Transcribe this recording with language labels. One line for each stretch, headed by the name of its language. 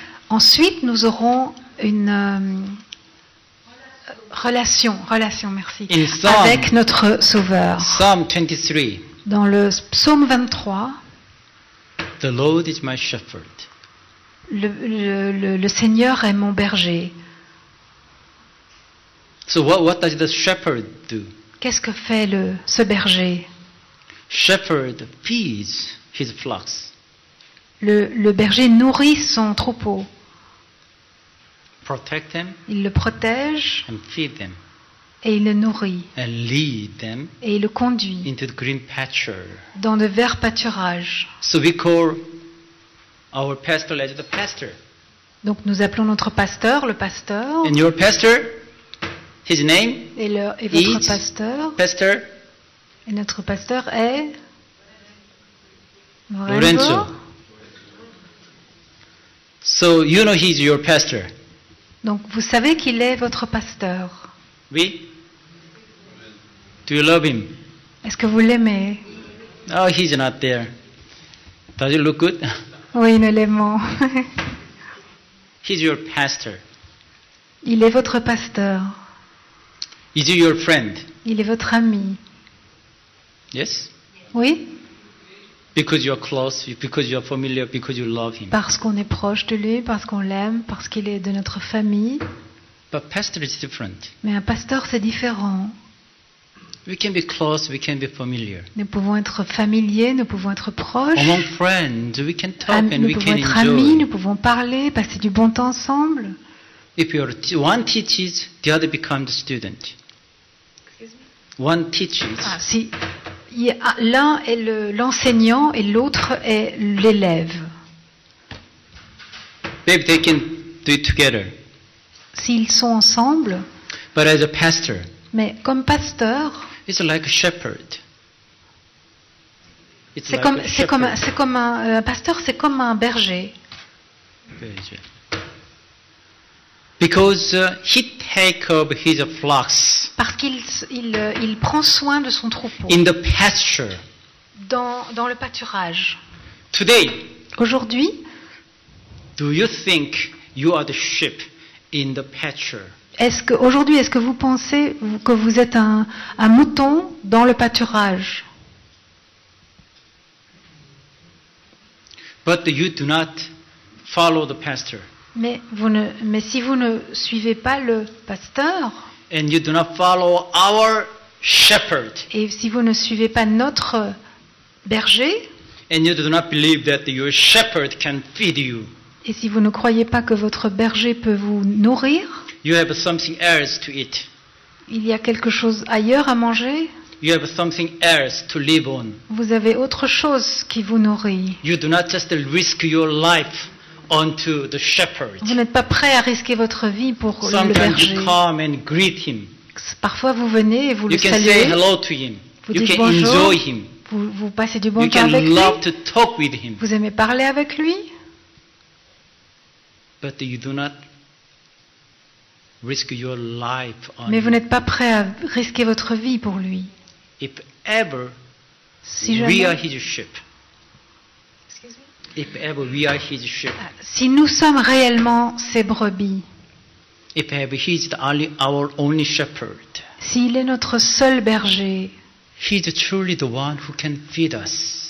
French: ensuite, nous aurons une relation, merci,
English: In Psalm-
French: avec notre Sauveur.
English: Psalm 23.
French: Dans le psaume 23,
English: The Lord is my shepherd.
French: le Seigneur est mon berger.
English: So what does the shepherd do?
French: Qu'est-ce que fait ce berger?
English: Shepherd feeds his flocks,
French: Le berger nourrit son troupeau.
English: protect them
French: Il le protège
English: and feed them.
French: et il le nourrit
English: and lead them
French: et il le conduit
English: into the green pasture.
French: dans de verts pâturages.
English: So we call our pastor as the pastor.
French: Donc nous appelons notre pasteur le pasteur,
English: And your pastor, his name,
French: et votre
English: is
French: pasteur,
English: Pastor
French: et notre pasteur est Lorenzo.
English: So you know he's your pastor.
French: Donc vous savez qu'il est votre pasteur. Oui?
English: Do you love him?
French: Est-ce que vous l'aimez?
English: Oh, he's not there. Does it look good?
French: Oui, nous l'aimons.
English: He's your pastor.
French: Il est votre pasteur.
English: Is he your friend?
French: Il est votre ami.
English: Yes?
French: Oui?
English: Because you're close, because you're familiar, because you love him.
French: Parce qu'on est proche de lui, parce qu'on l'aime, parce qu'il est de notre famille.
English: But pastor is different.
French: Mais un pasteur, c'est différent.
English: We can be close, we can be familiar.
French: Nous pouvons être familiers, nous pouvons être proches.
English: Among friends, we can talk and
French: Nous
English: we
French: pouvons
English: can
French: être amis,
English: enjoy.
French: nous pouvons parler, passer du bon temps ensemble.
English: If one teaches, the other becomes the student. One teaches,
French: Si l'un est l'enseignant et l'autre est l'élève.
English: maybe they can do it together.
French: S'ils sont ensemble,
English: But as a pastor,
French: mais comme pasteur,
English: it's like a shepherd. It's
French: c'est
English: like
French: comme,
English: a
French: c'est comme,
English: shepherd.
French: c'est comme un pasteur, c'est comme un berger.
English: Because he take of his flocks
French: Parce il prend soin de son troupeau
English: in the pasture.
French: dans le pâturage.
English: Today,
French: Aujourd'hui,
English: do you think you are the sheep in the pasture?
French: est-ce que vous pensez que vous êtes un mouton dans le pâturage?
English: But you do not follow the pastor,
French: Mais si vous ne suivez pas le pasteur,
English: and you do not follow our shepherd,
French: et si vous ne suivez pas notre berger,
English: and you do not believe that your shepherd can feed you,
French: et si vous ne croyez pas que votre berger peut vous nourrir,
English: you have something else to eat.
French: il y a quelque chose ailleurs à manger,
English: You have something else to live on.
French: vous avez autre chose qui vous nourrit.
English: You do not just risk your life onto the shepherd.
French: Vous n'êtes pas prêt à risquer votre vie pour le
English: Sometimes
French: berger.
English: you come and greet him.
French: Parfois vous venez et vous le
English: You can say
French: saluez,
English: hello to him.
French: vous
English: You
French: dites
English: can
French: bonjour,
English: enjoy him.
French: vous passez du bon
English: You
French: temps
English: can
French: avec lui,
English: love to talk with him.
French: vous aimez parler avec lui,
English: But you do not risk your life on
French: mais vous
English: him.
French: n'êtes pas prêt à risquer votre vie pour lui.
English: If ever
French: Si
English: we are
French: jamais,
English: his sheep. If ever we are his sheep.
French: si nous sommes réellement ses brebis,
English: If ever he is our only shepherd.
French: s'il est notre seul berger,
English: He is truly the one who can feed us.